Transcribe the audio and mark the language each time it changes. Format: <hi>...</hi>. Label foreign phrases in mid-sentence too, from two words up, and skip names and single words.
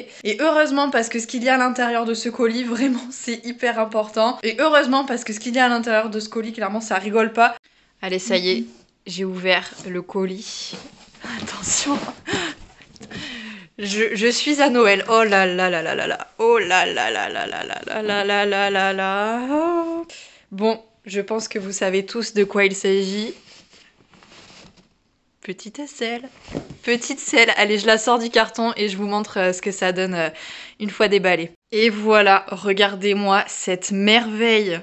<fr>Et heureusement parce que ce qu'il y a à l'intérieur de ce colis, vraiment c'est hyper important. Et heureusement parce que ce qu'il y a à l'intérieur de ce colis, clairement ça rigole pas. Allez, ça y est, j'ai ouvert le colis. Attention. Je suis à Noël. Oh là là là là là là. Oh là là là là là là là là là là là. Bon, je pense que vous savez tous de quoi il s'agit. Petite aisselle. Petite selle. Allez, je la sors du carton et je vous montre ce que ça donne une fois déballé. Et voilà, regardez-moi cette merveille.</fr>